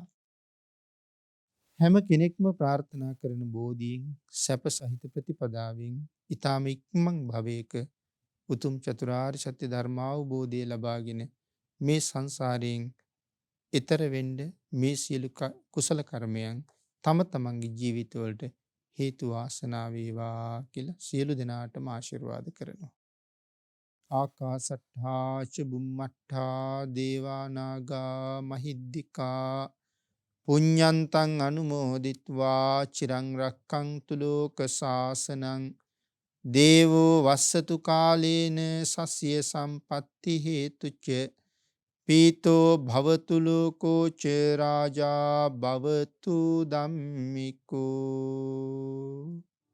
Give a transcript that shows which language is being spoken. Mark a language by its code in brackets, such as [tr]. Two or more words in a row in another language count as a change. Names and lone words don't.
[si] හැම කෙනෙක්ම ප්‍රාර්ථනා කරන බෝධීන් සැප සහිත ප්‍රතිපදාවෙන් ඊ타ම ඉක්මන් භවයක උතුම් චතුරාර්ය සත්‍ය ධර්මාවබෝධය ලබාගෙන මේ සංසාරයෙන් ඈතර වෙන්න මේ සියලු කුසල කර්මයන් තම තමන්ගේ ජීවිතවලට හේතු වාසනා වේවා කියලා සියලු දෙනාටම ආශිර්වාද කරනවා. [pi] ආකාසට්ඨා ච බුම්මට්ඨා දේවා නාග මහිද්దికා පුඤ්ඤන්තං අනුමෝදිත්වා චිරං රක්ඛන්තු ලෝක සාසනං දේවෝ වස්සතු කාලේන සස්ය සම්පත්ති හේතුච පීතෝ භවතු ලෝකෝ ච රාජා භවතු ධම්මිකෝ.